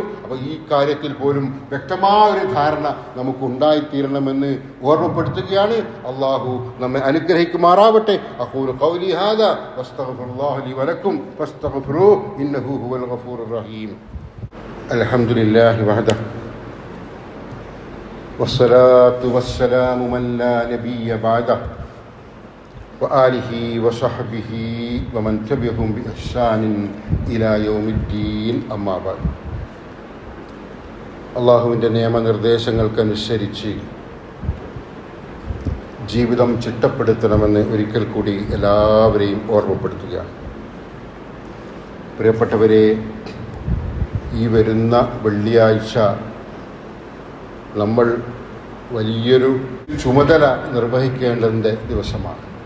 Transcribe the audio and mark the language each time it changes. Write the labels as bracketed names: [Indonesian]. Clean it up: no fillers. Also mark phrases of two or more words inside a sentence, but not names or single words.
[Malayalam] അപ്പൊ ഈ കാര്യത്തിൽ പോലും വ്യക്തമായ ഒരു ധാരണ നമുക്ക് ഉണ്ടായിത്തീരണമെന്ന് ഓർമ്മപ്പെടുത്തുകയാണ്. അള്ളാഹു നമ്മെ അനുഗ്രഹിക്കുമാറാവട്ടെ. [Arabic] أقول قولي هذا وأستغفر الله لي ولكم فاستغفروه إنه هو الغفور الرحيم. الحمد لله وحده والصلاة والسلام من لا نبي بعده وآله وصحبه ومن تبعهم بإحسان إلى يوم الدين أما بعد. [Malayalam] അള്ളാഹുവിൻ്റെ നിയമനിർദ്ദേശങ്ങൾക്കനുസരിച്ച് ജീവിതം ചിട്ടപ്പെടുത്തണമെന്ന് ഒരിക്കൽ കൂടി എല്ലാവരെയും ഓർമ്മപ്പെടുത്തുകയാണ്. പ്രിയപ്പെട്ടവരെ, ഈ വരുന്ന വെള്ളിയാഴ്ച നമ്മൾ വലിയൊരു ചുമതല നിർവഹിക്കേണ്ടതിൻ്റെ ദിവസമാണ്.